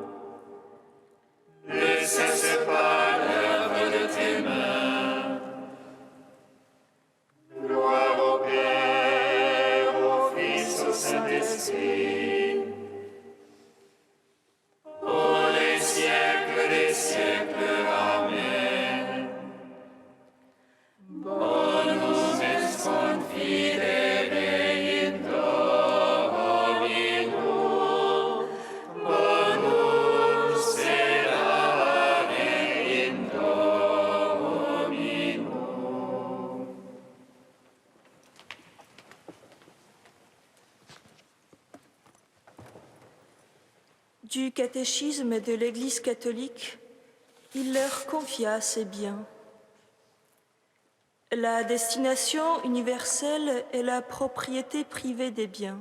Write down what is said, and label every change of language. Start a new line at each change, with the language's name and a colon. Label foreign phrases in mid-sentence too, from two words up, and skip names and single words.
French: Ne cesse pas l'œuvre de tes mains. Gloire au Père, au Fils, au Saint-Esprit. Pour les siècles des siècles. Amen.
Latin: Bonus est confidere in Domino, bonum sperare in Domino.
French: Du catéchisme de l'Église catholique, il leur confia ses biens. La destination universelle est la propriété privée des biens.